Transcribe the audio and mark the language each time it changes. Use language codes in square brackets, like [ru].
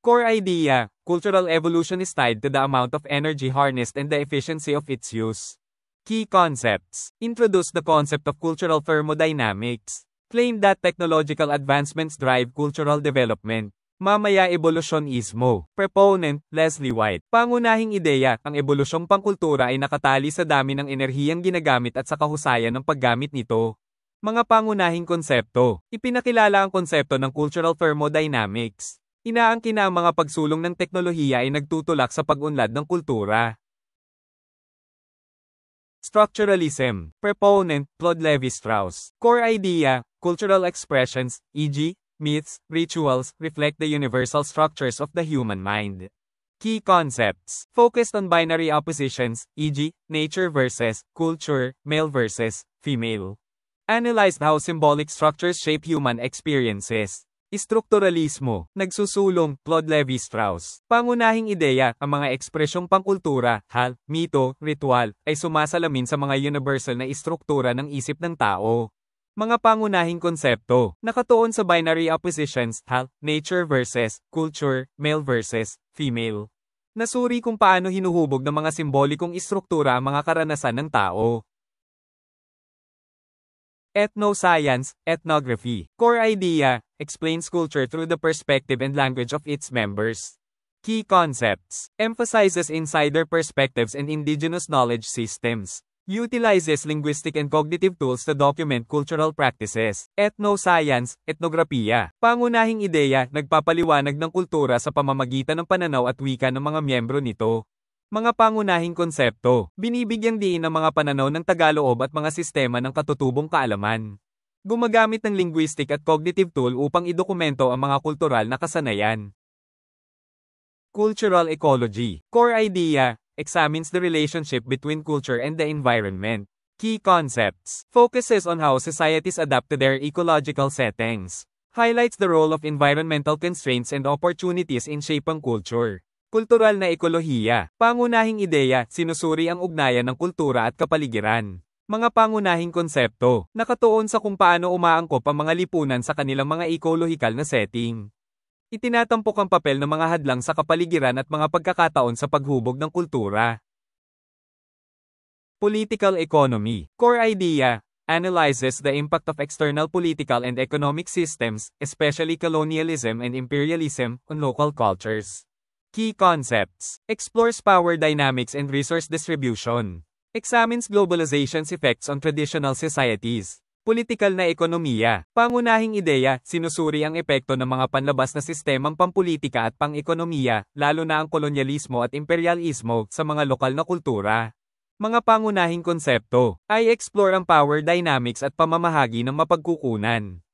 [en] Core idea, cultural evolution is tied to the amount of energy harnessed and the efficiency of its use. Key concepts. Introduce the concept of cultural thermodynamics. Claim that technological advancements drive cultural development. [tl] Mamaya evolusyonismo. [en] Proponent, [tl] Leslie White. Pangunahing ideya, ang ebolusyong pangkultura ay nakatali sa dami ng enerhiyang ginagamit at sa kahusayan ng paggamit nito. Mga pangunahing konsepto. Ipinakilala ang konsepto ng cultural thermodynamics. Inaangkin na ang mga pagsulong ng teknolohiya ay nagtutulak sa pag-unlad ng kultura. [en] Structuralism. Proponent, Claude Lévi-Strauss. Core idea, cultural expressions, e.g., myths, rituals, reflect the universal structures of the human mind. Key concepts. Focused on binary oppositions, e.g., nature versus culture, male versus female. Analyzed how symbolic structures shape human experiences. [tl] Istrukturalismo. Nagsusulong, Claude Lévi-Strauss. Pangunahing ideya, ang mga ekspresyong pangkultura, hal, mito, ritual, ay sumasalamin sa mga universal na istruktura ng isip ng tao. Mga pangunahing konsepto, nakatuon sa [en] binary oppositions, [tl] hal, [en] nature versus culture, male versus female. [tl] Nasuri kung paano hinuhubog ng mga simbolikong istruktura ang mga karanasan ng tao. [en] Ethnoscience, ethnography. Core idea, explains culture through the perspective and language of its members. Key concepts, emphasizes insider perspectives and indigenous knowledge systems. Utilizes linguistic and cognitive tools to document cultural practices. [tl] Ethnoscience, etnografiya. Pangunahing ideya, nagpapaliwanag ng kultura sa pamamagitan ng pananaw at wika ng mga miyembro nito. Mga pangunahing konsepto, binibigyang diin ang mga pananaw ng tagaloob at mga sistema ng katutubong kaalaman. Gumagamit ng [en] linguistic [tl] at [en] cognitive tool [tl] upang idokumento ang mga kultural na kasanayan. [en] Cultural ecology. Core idea, examines the relationship between culture and the environment. Key concepts, focuses on how societies adapt to their ecological settings. Highlights the role of environmental constraints and opportunities in shaping culture. [tl] Kultural na ekolohiya. Pangunahing ideya, sinusuri ang ugnayan ng kultura at kapaligiran. Mga pangunahing konsepto, nakatuon sa kung paano umaangkop ang mga lipunan sa kanilang mga ekolohikal na setting. Itinatampok ang papel ng mga hadlang sa kapaligiran at mga pagkakataon sa paghubog ng kultura. [en] Political economy. Core idea, analyzes the impact of external political and economic systems, especially colonialism and imperialism, on local cultures. Key concepts, explores power dynamics and resource distribution. Examines globalization's effects on traditional societies. [tl] Politikal na ekonomiya. Pangunahing ideya, sinusuri ang epekto ng mga panlabas na sistemang pampolitika at pang-ekonomiya, lalo na ang kolonyalismo at imperialismo, sa mga lokal na kultura. Mga pangunahing konsepto, ay [en] explore [tl] ang [en] power dynamics [tl] at pamamahagi ng mapagkukunan.